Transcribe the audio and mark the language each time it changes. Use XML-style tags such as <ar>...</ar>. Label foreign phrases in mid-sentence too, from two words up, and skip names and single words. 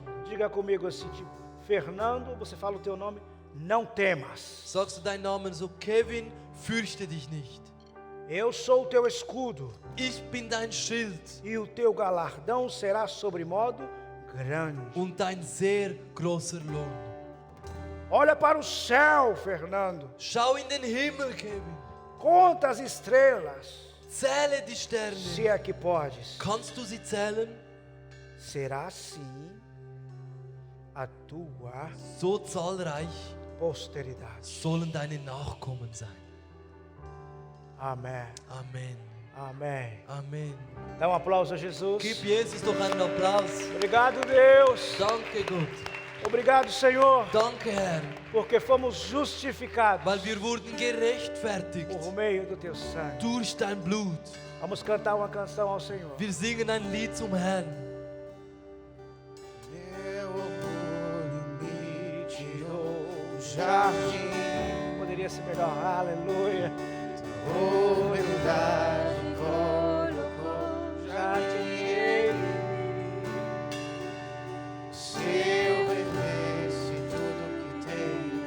<pt>diga comigo assim, tipo, Fernando, você fala o teu nome, não temas.</pt> <de>Sagst du deinen Namen so, Kevin, fürchte dich nicht.</de> <pt>Eu sou o teu escudo,</pt> <de>Ich bin dein Schild</de> <pt>e o teu galardão será sobremodo grande.</pt> <de>und dein sehr großer Lohn.</de> <pt>Olha para o céu, Fernando.</pt> <de>Schau in den Himmel, Kevin.</de> <pt>Conta as estrelas,</pt> <de>Zähle die Sterne.</de> <pt>se é que podes.</pt> <de>Kannst du sie zählen?</de> <pt>Será assim a tua</pt> <de>So zahlreich</de> <pt>posteridade.</pt> <de>sollen deine Nachkommen sein.</de> <pt>Amém.</pt> <de>Amen.</de> <pt>Amém.</pt> <de>Amen.</de> <pt>Dá um aplauso a Jesus.</pt> <de>Gib Jesus doch einen Applaus.</de> <pt>Obrigado, Deus.</pt> <de>Danke, Gott.</de> <pt>Obrigado, Senhor,</pt> <de>Danke, Herr,</de> <pt>porque fomos justificados</pt> <de>weil wir wurden gerechtfertigt</de> <pt>por meio do teu sangue.</pt> <de>durch dein Blut.</de> <pt>Vamos cantar uma canção ao Senhor.</pt> <de>Wir singen ein Lied zum Herrn.</de> <pt>Meu orgulho me tirou jardim, Poderia ser melhor. Aleluia. humildade colocou jardim. Se eu vendesse tudo que tenho,</pt>